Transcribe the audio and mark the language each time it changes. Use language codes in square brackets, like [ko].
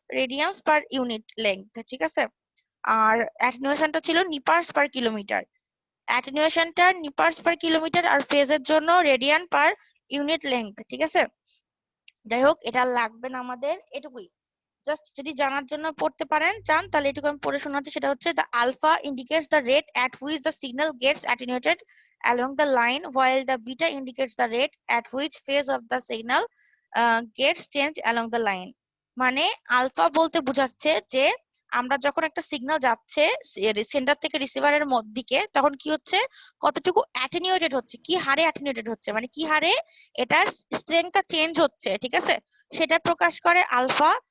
[bn] Radiance per unit length, ঠিক আছে। আর অ্যাটেনুয়েশনটা ছিল নিপার্স পার কিলোমিটার। অ্যাটেনুয়েশনটা নিপার্স পার কিলোমিটার, আর ফেজের জন্য রেডিয়ান পার ইউনিট লেংথ, ঠিক আছে। যাই হোক, এটা লাগবে না আমাদের, এটুকুই। জাস্ট যদি জানার জন্য পড়তে পারেন চান, তাহলে এটুকু আমি পড়ে শোনাচ্ছি। সেটা হচ্ছে [en] the alpha indicates the rate at which the signal gets attenuated along the line, while the beta indicates the rate at which phase of the signal gets changed along the line. [bn] মানে alpha বলতে বোঝাচ্ছে যে আমরা যখন একটা signal যাচ্ছে centre থেকে রিসিভারের দিকে, তখন কি হচ্ছে, কতটুকু অ্যাটেনিউয়েটেড হচ্ছে, কি হারে অ্যাটেনিউয়েটেড হচ্ছে, মানে কি হারে এটার স্ট্রেংথটা চেঞ্জ হচ্ছে, ঠিক আছে, সেটা প্রকাশ করে আলফা।